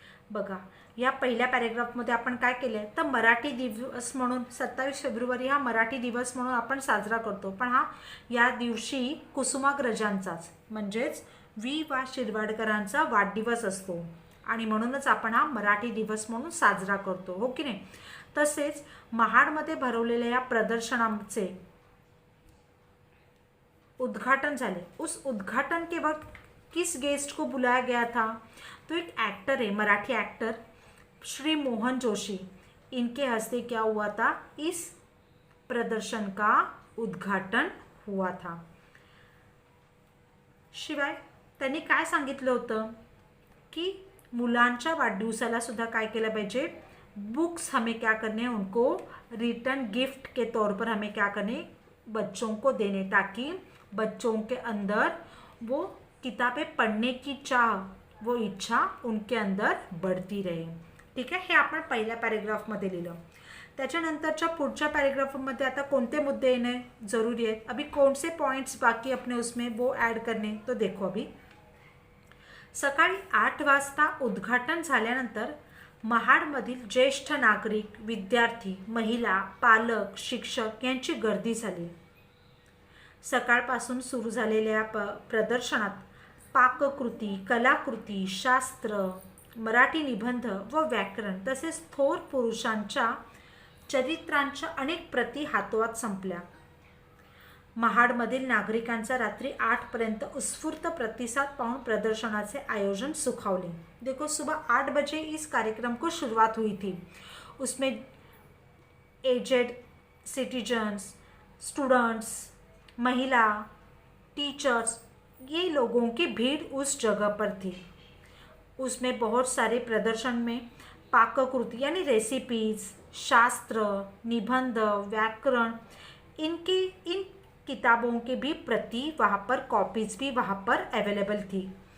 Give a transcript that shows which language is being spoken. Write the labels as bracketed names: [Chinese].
[Marathi] बघा, या पहिल्या पॅरेग्राफमध्ये आपण काय केलं आहे तर मराठी दिवस म्हणून 27 फेब्रुवारी हा मराठी दिवस म्हणून आपण साजरा करतो, पण या दिवशी कुसुमाग्रजांचाच म्हणजेच वा शिरवाडकरांचा वाढदिवस असतो आणि म्हणूनच आपण हा मराठी दिवस म्हणून साजरा करतो, हो की नाही. तसेच महाडमध्ये भरवलेल्या या प्रदर्शनाचे उद्घाटन झाले. [Hindi] उस उद्घाटन के वक्त किस गेस्ट को बुलाया गया था? तो एक एक्टर है, मराठी एक्टर श्री मोहन जोशी. इनके हस्ते क्या हुआ था? इस प्रदर्शन का उद्घाटन हुआ था. [Marathi] शिवाय त्यांनी काय सांगितलं होतं की मुलांच्या वाढदिवसाला सुद्धा काय केलं पाहिजे, [Hindi] बुक्स हमें क्या करने, उनको रिटर्न गिफ्ट के तौर पर हमें क्या करने, बच्चों को देने, ताकि बच्चों के अंदर वो किताबें पढ़ने की चाह, वो इच्छा उनके अंदर बढ़ती रहे. [Marathi] ठीक आहे, हे आपण पहिल्या पॅरेग्राफमध्ये लिहिलं. त्याच्यानंतरच्या पुढच्या पॅरेग्राफमध्ये आता कोणते मुद्दे येणे जरूरी आहेत, [Hindi] अभी कौन से पॉइंट्स बाकी अपने उसमें वो ऐड करने, तो देखो. [Marathi] अभी सकाळी 8 वाजता उद्घाटन झाल्यानंतर महाडमधील ज्येष्ठ नागरिक, विद्यार्थी, महिला, पालक, शिक्षक यांची गर्दी झाली. सकाळपासून सुरू झालेल्या प्रदर्शनात पाककृती, कलाकृती, शास्त्र, मराठी निबंध व व्याकरण तसेच थोर पुरुषांच्या चरित्रांच्या अनेक प्रती हातोहात संपल्या. महाडमधील नागरिकांचा रात्री 8 पर्यंत उत्स्फूर्त प्रतिसाद पाहून प्रदर्शनाचे आयोजन सुखावले. [Hindi] देखो, सुबह 8 बजे इस कार्यक्रम को शुरुआत हुई थी. उसमें एजेड सिटीजन्स, स्टूडेंट्स, महिला, टीचर्स, ये लोगों की भीड़ उस जगह पर थी. उसमें बहुत सारे प्रदर्शन में पाककृति यानी रेसिपीज, शास्त्र, निबंध, व्याकरण, इन किताबों के भी प्रति वहाँ पर कॉपीज़ भी वहाँ पर अवेलेबल थी.